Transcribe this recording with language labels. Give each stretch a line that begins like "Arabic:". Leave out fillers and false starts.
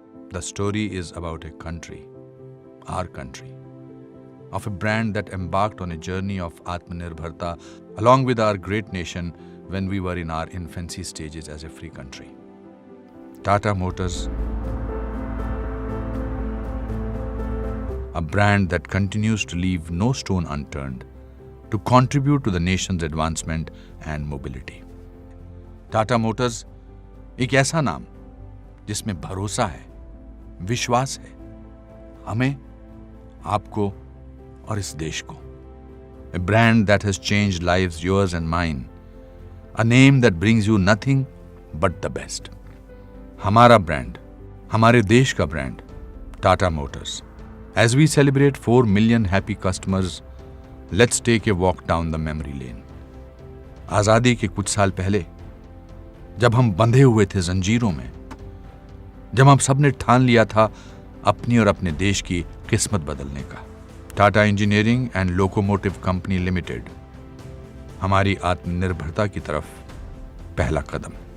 English: The story is about a country, our country, of a brand that embarked on a journey of Atmanirbharta along with our great nation when we were in our infancy stages as a free country. Tata Motors, a brand that continues to leave no stone unturned to contribute to the nation's advancement and mobility.
Hindi: Tata Motors एक ऐसा नाम जिसमें भरोसा है, विश्वास है, हमें, आपको और इस देश को.
English: A brand that has changed lives, yours and mine. A name that brings you nothing but the best.
Hindi: हमारा ब्रांड, हमारे देश का brand, Tata Motors.
English: As we celebrate 4 million happy customers, let's take a walk down the memory lane.
Hindi: आजादी के कुछ साल पहले जब हम बंधे हुए थे जंजीरों में, जब हम सबने ठान लिया था अपनी और अपने देश की किस्मत बदलने का, Tata engineering and locomotive company limited हमारी आत्मनिर्भरता की तरफ पहला कदम.